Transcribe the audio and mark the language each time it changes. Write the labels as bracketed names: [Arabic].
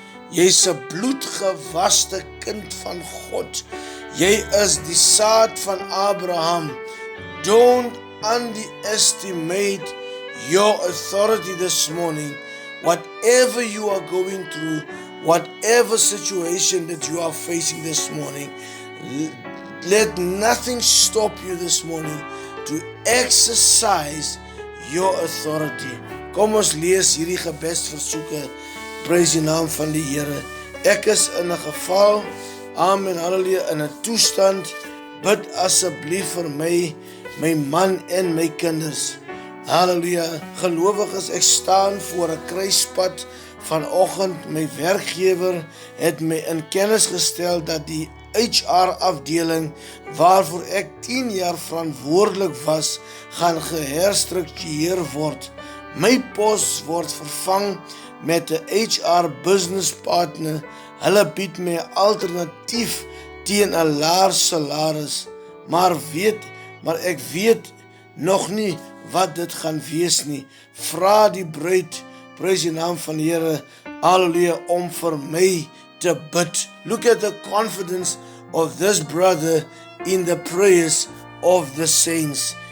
[Afrikaans] Jy's 'n bloedgewaste kind van God. Jy is die saad van Abraham. [English] Don't underestimate your authority this morning. Whatever you are going through, whatever situation that you are facing this morning, let nothing stop you this morning to exercise your authority. [Afrikaans] Kom ons lees hierdie gebedsversoeke. Prys die naam van die Here. Ek is in 'n geval, amen, halleluja, in 'n toestand. Bid asseblief vir my, my man en my kinders. Halleluja, gelowiges, ek staan voor 'n kruispunt vanoggend. My werkgewer het my in kennis gestel dat die HR afdeling waarvoor ek 10 jaar verantwoordelik was, gaan geherstruktureer word. My pos word vervang met 'n HR business partner. Hulle bied my 'n alternatief teen 'n laer salaris, maar ek weet nog nie wat dit gaan wees nie. Vra die bruid, prys die naam van die Here, halleluja, om vir my te bid. [English] Look at the confidence of this brother in the prayers of the saints.